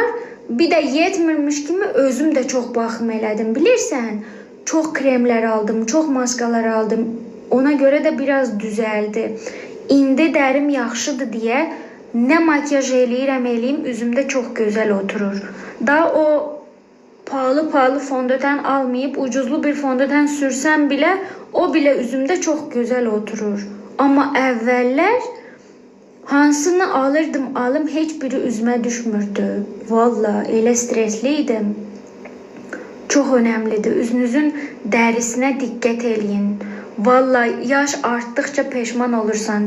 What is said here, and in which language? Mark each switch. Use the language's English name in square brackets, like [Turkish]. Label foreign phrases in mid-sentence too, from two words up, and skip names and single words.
[Azerbaijani] Bir də yetmirmiş kimi özüm də çox baxım elədim. Bilirsən, çox kremlər aldım, çox maskalar aldım. Ona görə də biraz düzəldi. İndi dərim yaxşıdır deyə Ne makyaj eləyirəm, üzümdə çox gözəl oturur. [Turkish] Daha o pahalı fondöten almayıp ucuzlu bir fondöten sürsem bile o bile üzümde çok güzel oturur. [Azerbaijani] Ama evveller hansını alırdım heç biri üzümə düşmürdü. Valla elə stresliydim. [Turkish] Çok önemlidir. [Azerbaijani] Üzünüzün dərisinə diqqət eləyin. Valla yaş artdıkça peşman olursan.